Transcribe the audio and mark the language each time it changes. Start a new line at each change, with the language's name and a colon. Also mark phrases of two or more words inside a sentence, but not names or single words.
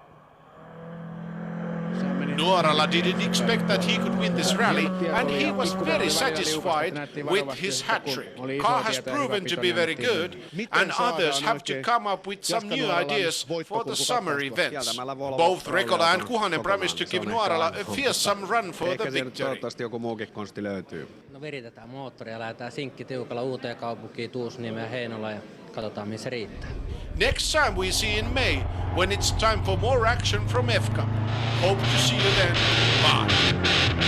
English: Nuorala didn't expect that he could win this rally, and he was very satisfied with his hat-trick. Car has proven to be very good, and others have to come up with some new ideas for the summer events. Both Rekola and Kuhanen promised to give Nuorala a fearsome run for the victory.
Finnish: Toivottavasti joku muukin konsti löytyy. No viritetään moottoria, lähdetään sinkkitiukalla uuteen kaupunkiin, Tuusniemeen ja Heinola ja katsotaan missä riittää.
English: Next time we see in May, when it's time for more action from FK. Hope to see you then. Bye.